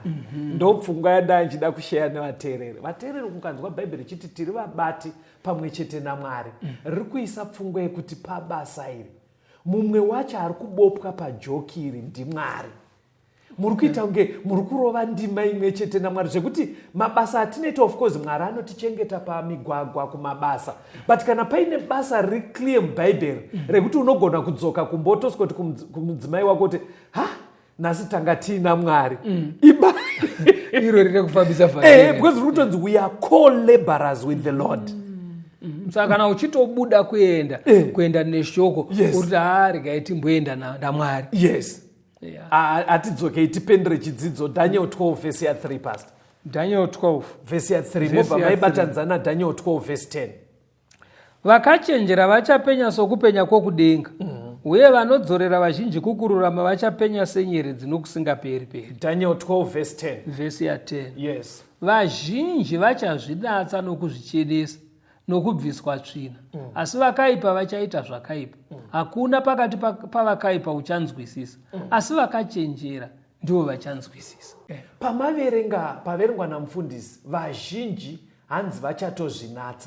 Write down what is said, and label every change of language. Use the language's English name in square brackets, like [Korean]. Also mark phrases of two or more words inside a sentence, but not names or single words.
[Shona] Ndopfungwa yandanga ndichida kushaya nevateereri. Vateereri mukanzwa Bhaibheri chiti tiri vabati pamwe chete naMwari, riri kuisa pfungwa yekuti pabasa iri mumwe wacho ari kubopwa pajoki iri ndiMwari. Muri kuita kunge muri kurova ndima imwe chete naMwari, zvekuti mabasa atinoita, [English] of course [Shona] Mwari anotichengeta pamigwagwa kumabasa, but kana paine basa riri clear muBhaibheri rekuti unogona kudzoka kumbotoswoti kumudzimai wako kuti nhasi tanga tiina Mwari, iro riri kufambisa vhangeri. Because riri kutonzi [English] we are co-laborers with the Lord. [Shona] Saka kana uchitobuda kuenda neshoko kuti regai timboenda naMwari. Yes. Atidzokei tipendere chidzidzo Daniel 12 verse ya 3 pastor. Daniel 12 verse ya 3 mobva maibatanzana Daniel 12 verse 10. Vakachenjera vachapenya sokupenya kwokudenga, uye vanodzorera vazhinji kukururama vachapenya senyeredzi nokusingaperi. Daniel 12 verse 10. Verse ya 10. Yes. Vazhinji vachazvidatsa nokuzvichedesa nokubviswa tsvina, asi vakaipa vachaita zvakaipa. Hakuna pakati pavakaipa uchanzwisisa, asi vakachenjera ndivo vachanzwisisa. Paverengwa namufundisi, vazhinji hanzi vachatozvinatsa.